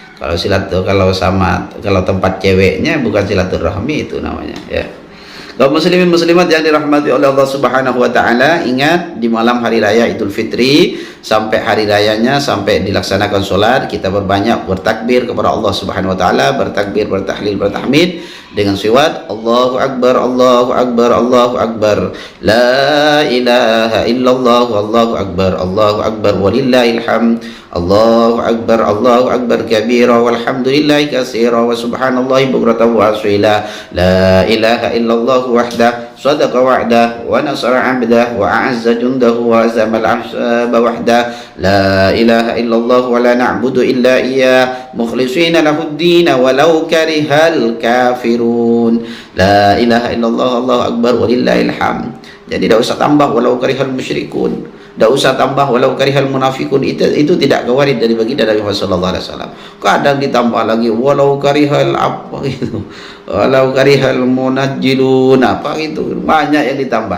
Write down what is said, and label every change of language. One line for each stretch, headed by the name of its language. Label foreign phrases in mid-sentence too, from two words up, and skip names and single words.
Indonesian: Kalau tempat ceweknya bukan silaturahmi itu namanya ya. Kaum muslimin muslimat yang dirahmati oleh Allah
Arabic: سبحانه وتعالى,
Indonesian: ingat di malam hari raya Idul Fitri sampai hari rayanya, sampai dilaksanakan sholat, kita berbanyak bertakbir kepada Allah
Arabic: سبحانه وتعالى,
Indonesian: bertakbir, bertahlil, bertahmid dengan siwat
Arabic: الله أكبر، الله أكبر، الله أكبر, لا إله إلا الله، الله أكبر، الله أكبر, ولله الحمد، الله أكبر كبيرا، والحمد لله كثيرا، وسبحان الله بكرة وأصيلا، لا إله إلا الله وحده، صدق وعده، ونصر عبده، وأعز جنده، وهزم الأحزاب وحده، لا إله إلا الله ولا نعبد إلا إياه، مخلصين له الدين ولو كره الكافرون، لا إله إلا الله، الله أكبر، ولله الحمد.
Indonesian: Jadi tidak usah tambah
Arabic: ولو كره المشركون,
Indonesian: tidak usah tambah
Arabic: ولو كره المنافقون.
Indonesian: Itu tidak kewarid dari baginda Nabi Muhammad
Arabic: صلى الله عليه وسلم.
Indonesian: Kadang ditambah lagi
Arabic: ولو كره
Indonesian: apa gitu,
Arabic: ولو كره المنجلون
Indonesian: apa gitu, banyak yang ditambah.